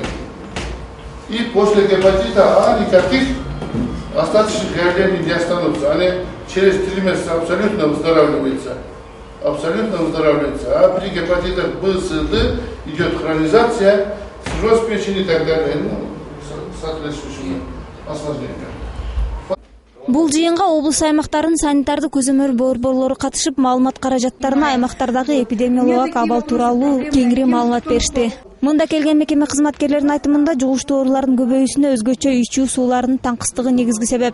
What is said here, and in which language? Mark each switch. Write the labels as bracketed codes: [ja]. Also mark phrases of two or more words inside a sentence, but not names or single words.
[ru] И после гепатита А никаких остаточных явлений не останутся. Они через 3 месяца абсолютно выздоравливаются. А при гепатитах Б, С, Д идет хронизация, цирроз печени и так далее. Соответствующими осложнениями. [ky] Бул жыйынга облус аймактарынын санитардык көзөмөл борборлору катышып, маалымат каражаттарына аймактардагы эпидемиологиялык абал тууралуу кеңири маалымат беришти. Мында келген мекеме кызматкерлеринин айтымында, жугуштуу оорулардын көбөйүүсүнө өзгөчө ичүү сууларынын таңкыстыгы негизги себеп.